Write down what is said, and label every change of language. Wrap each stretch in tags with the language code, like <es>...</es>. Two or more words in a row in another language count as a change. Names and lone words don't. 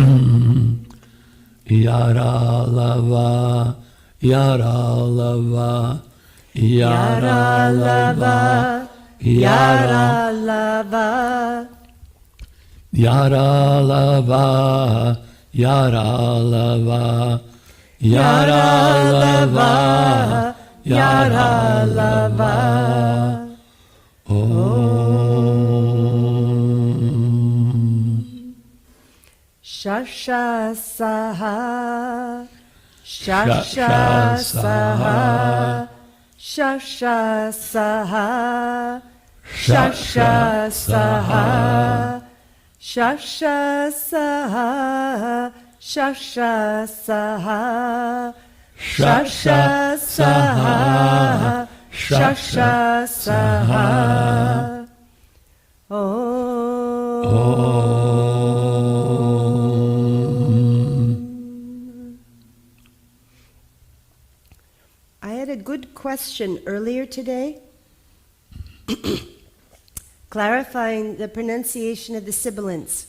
<en>Yara lava, yara lava, yara lava, yara lava. Yara lava, yara lava, yara lava, yara lava. Shasha saha, shasha saha, shasha saha, shasha saha. Shasha saha, shasha saha, shasha saha, shasha saha. I had a good question earlier today, clarifying the pronunciation of the sibilants.</en>